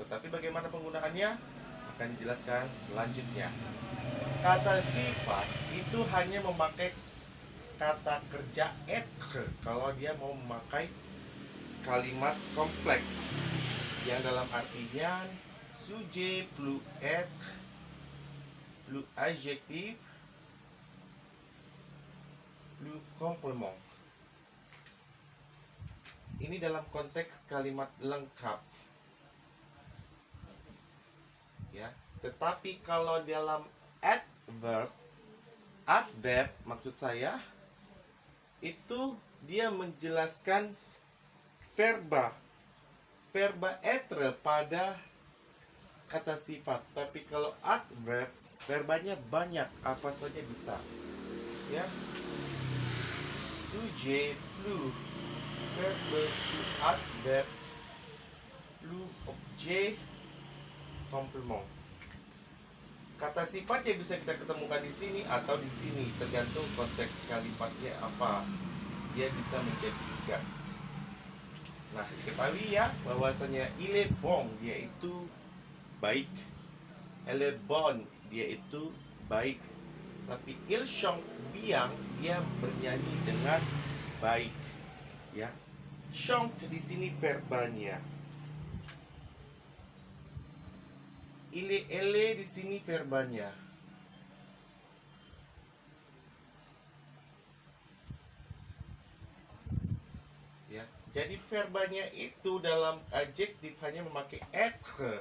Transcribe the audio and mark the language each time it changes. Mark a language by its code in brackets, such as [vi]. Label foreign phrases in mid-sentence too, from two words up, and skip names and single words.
[id] Tetapi bagaimana penggunaannya akan dijelaskan selanjutnya. Kata sifat itu hanya memakai kata kerja être kalau dia mau memakai kalimat kompleks yang dalam artinya [fr] sujet plus être plus adjectif plus complément. [id] Ini dalam konteks kalimat lengkap, ya. Tetapi kalau dalam adverb maksud saya itu dia menjelaskan verba être pada kata sifat. Tapi kalau adverb verbanya banyak, apa saja bisa, ya. [fr] Sujet plus verbe plus adverb plus objet complément. [id] Kata sifat yang bisa kita ketemukan di sini atau di sini, tergantung konteks kalimatnya apa. Dia bisa menjadi gas. Nah, diketahui ya bahwasanya [fr] il est bon, [id] dia itu baik. [fr] Elle est bonne, [id] dia itu baik. Tapi [fr] il chante bien, [id] dia bernyanyi dengan baik. Ya, chante di sini verbanya. Elle di sini verbanya. Ya, jadi verbanya itu dalam adjektif hanya memakai être.